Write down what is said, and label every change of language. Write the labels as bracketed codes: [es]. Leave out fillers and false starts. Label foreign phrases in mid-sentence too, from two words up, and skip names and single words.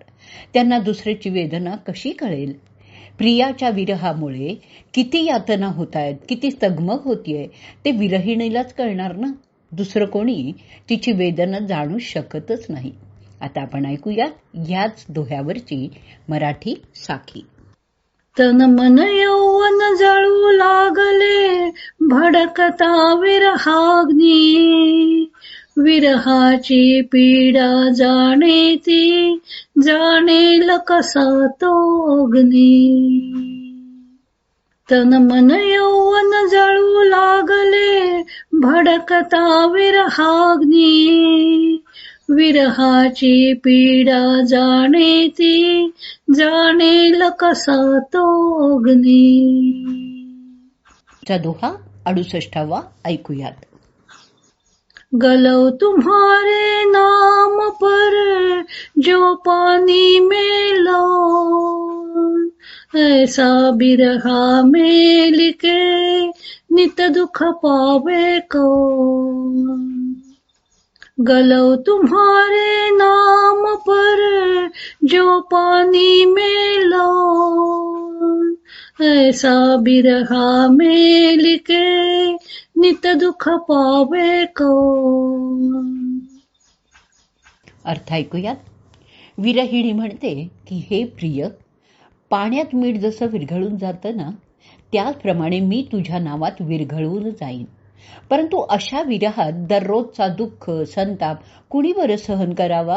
[mr] त्यांना दुसऱ्याची वेदना कशी कळेल? प्रियाच्या विरहामुळे किती यातना होत आहेत, किती तगमग होतीये ते विरहिणीलाच कळणार ना. दुसरं कोणी तिची वेदना जाणू शकतच नाही. आता आपण ऐकूया याच दोह्यावरची मराठी साखी. तन मन यौवन जळू लागले, भडकता विरहाग्नी, विरहाची पीडा जाणे ती, जाणेल कसा तो अग्नी. तन मन यौवन जळू लागले, भडकता विरहाग्नी, विरहाची पीडा जाणे ती, जाणेल कसा तो अग्नी. चा दोहा 68वा ऐकूयात. [hi] गलौ तुम्हारे नाम पर जो पानी में लो, ऐसा बिरहा में लिखे नित दुख पावे कौन. गलौ तुम्हारे नाम पर जो पानी में लो, ऐसा बिरहा में लिखे नित दुख पावे कौन. [mr] अर्थ ऐकूयात. विरहिणी म्हणते की हे प्रिय, पाण्यात मीठ जसं विरघळून जातं ना, त्याचप्रमाणे मी तुझ्या नावात विरघळून जाईन. परंतु अशा विरहात दररोजचा दुःख संताप कुणी बरं सहन करावा?